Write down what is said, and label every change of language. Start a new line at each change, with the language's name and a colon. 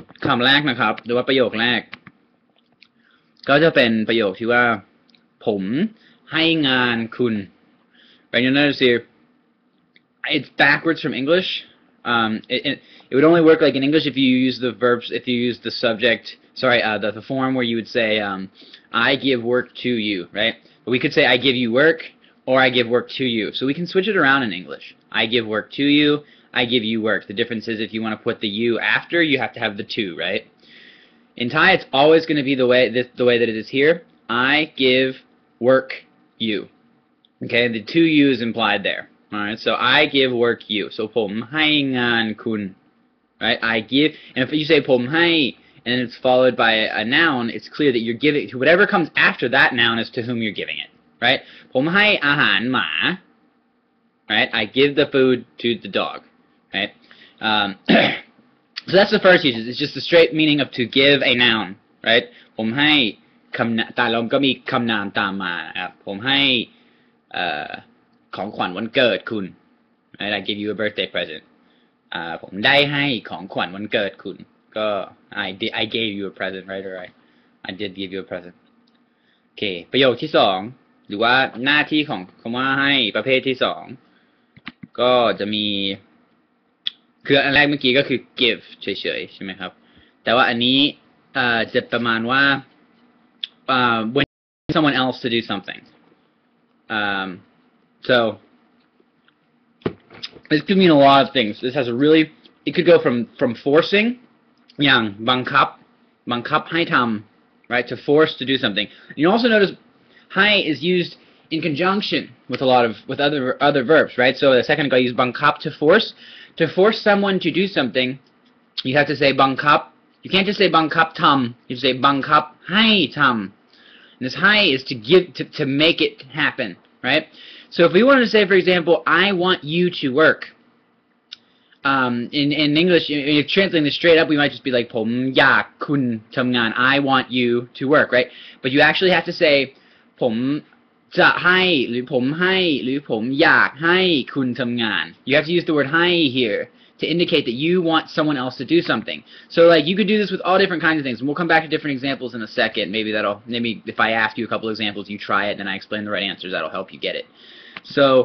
Thai: คำแรกนะครับหรือว่าประโยคแรกก็จะเป็นประโยคที่ว่าผมให้งานคุณ
English: right you'll notice here it's backwards from English it would only work like in English if you use the verbs if you use the subject sorry the form where you would say I give work to you right but we could say I give you work or I give work to you so we can switch it around in English I give work to you I give you work. The difference is if you want to put the you after, you have to have the to, right? In Thai, it's always going to be the way that it is here. I give work you. Okay, the to you is implied there. All right, so I give work you. So
Thai: ผมให้งานคุณ
English: right? I give, and if you say
Thai: ผมให้
English: and it's followed by a noun, it's clear that you're giving to whatever comes after that noun is to whom you're giving it, right?
Thai: ผมให้อาหารหมา
English: right? I give the food to the dog.Right? So that's the first usage. It's just the straight meaning of to give a noun, right?
Thai: ผมให้แต่เราก็มีคำนามตามมาครับผมให้ของขวัญวันเกิดคุณ
English: right? I give you a birthday present.
Thai: ผมได้ให้ของขวัญวันเกิดคุณก็
English: I gave you a present, right? Or I did give you a present.
Thai: โอเคประโยคที่2หรือว่าหน้าที่ของคำว่าให้ประเภทที่2ก็จะมีคืออันแรกเมื่อกี้ก็คือ give เฉยๆใช่ไหมครับแต่ว่าอันนี้จะประมาณว่า
English: when someone else to do something so this could mean a lot of things this has a really it could go from forcing
Thai: อย่างบังคับให้ทำ
English: right to force to do something you also noticeให้ is used in conjunction with other verbs right so the second I use บังคับto force someone to do something, you have to say บังคับ you can't just say บังคับทำ you say
Thai: บังคับให้ทำ.
English: And this ให้ is to give to make it happen, right? So if we wanted to say, for example, I want you to work. In English, if you're translating this straight up, we might just be like
Thai: ผมอยากคุณทำงาน
English: I want you to work, right? But you actually have to say
Thai: ผมจะให้หรือผมให้หรือผมอยากให้คุณทำงาน
English: you have to use the word ให้ here to indicate that you want someone else to do something so like you could do this with all different kinds of things and we'll come back to different examples in a second maybe if I ask you a couple examples you try it and then I explain the right answers that'll help you get it so